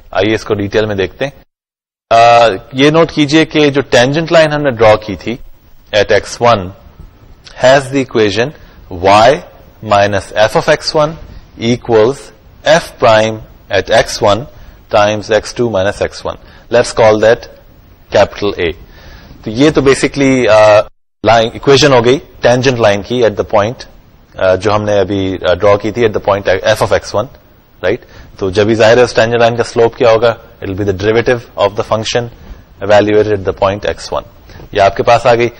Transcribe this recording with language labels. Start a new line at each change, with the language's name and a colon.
Urdu: آئیے اس کو ڈیٹیل میں دیکھتے ہیں. یہ نوٹ کیجئے کہ جو ٹینجنٹ لائن ہم نے ڈرا کی تھی
English: At x1 has the equation y minus f of x1 equals f prime at x1 times x2 minus x1. Let's call that capital A.
Urdu: تو یہ تو بیسکلی لائن اکویژن ہو گئی ٹینجنٹ لائن کی at the point جو ہم نے ابھی ڈرا کی تھی at the point f of x1, right. تو جب بھی ظاہر ہے اس ٹینجنٹ لائن کا سلوپ کیا ہوگا,
English: It will be the derivative of the function evaluated at the point x1.
Urdu: یہ آپ کے پاس آ گئی.